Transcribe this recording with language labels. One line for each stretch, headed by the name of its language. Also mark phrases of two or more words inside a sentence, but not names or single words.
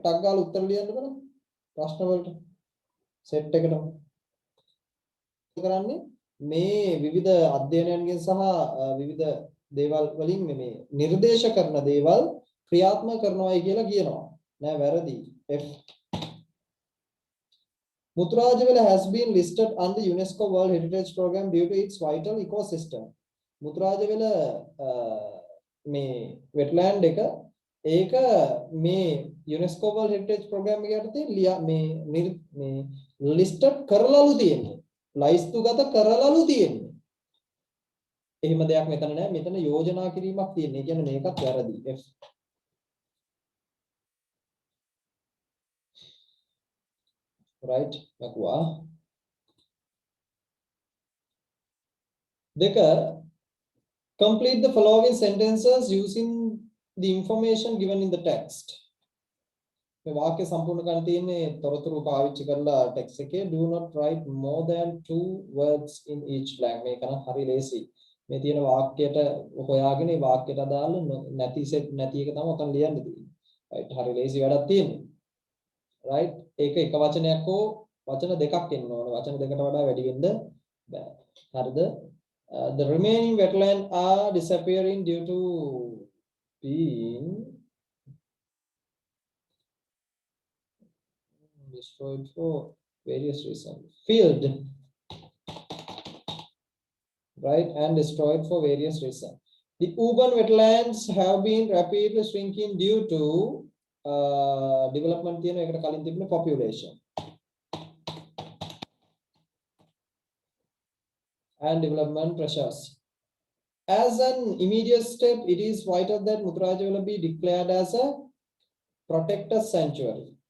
Sinhala: ටක් ගාලා උත්තර ලියන්න බලන්න. ප්‍රශ්න වලට සෙට් එකටම. කරන්නේ මේ විවිධ අධ්‍යයනයන්ගෙන් සහ විවිධ දේවල් වලින් මේ නිර්දේශ කරන දේවල් ක්‍රියාත්මක කරනවායි කියලා කියනවා. නෑ වැරදි.
English: F Mutrajawala has been listed on the UNESCO World Heritage Program due to its vital ecosystem.
Sinhala: Mutrajawala මේ wetland එක ඒක මේ UNESCO World Heritage Program එක යටතේ මේ listed කරලාලු තියෙන්නේ. ලයිස්තුගත කරලාලු තියෙන්නේ. එහෙම දෙයක් මෙතන නෑ. මෙතන යෝජනා කිරීමක් තියෙන්නේ. කියන්නේ මේකත් වැරදි. F. Right? ලකුවා.
English: දෙක complete the following sentences using the information given in the text.
Sinhala: මේ වාක්‍ය සම්පූර්ණ කරන්න තියෙන්නේ තොරතුරු පාවිච්චි කරලා text එකේ
English: do not write more than 2 words in each blank.
Sinhala: මේක නම් හරි ලේසි. මේ තියෙන වාක්‍යයට හොයාගෙන ඒ වාක්‍යයට අදාළ නැති එක තමයි ඔතන ලියන්න තියෙන්නේ. right හරි ලේසි වැඩක් තියෙන්නේ. right ඒක එක වචනයක් හෝ වචන දෙකක් එන්න ඕන. වචන දෙකට වඩා වැඩි වෙන්න බෑ. හරිද?
English: The remaining wetland are disappearing due to being destroyed for various reasons. Filled, right, and destroyed for various reasons. The urban wetlands have been rapidly shrinking due to development
Sinhala: තියෙන එකට කලින් තිබුණ
English: population and development pressures. As an immediate step, it is vital that Mutrajawala be declared as a protected sanctuary.